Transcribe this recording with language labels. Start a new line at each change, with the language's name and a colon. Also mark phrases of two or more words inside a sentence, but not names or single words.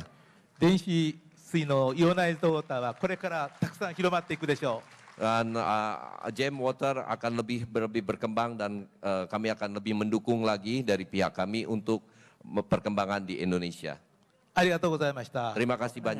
Japanese: 電子水のイオナイズドウォーターはこれからたくさん広まっていくでしょう。
Indonesian: Dan
English: jam water
Indonesian: akan lebih berkembang dan kami akan lebih mendukung lagi dari pihak kami untuk perkembangan di Indonesia.
Japanese: ありがとうございました。
Indonesian: Terima kasih banyak.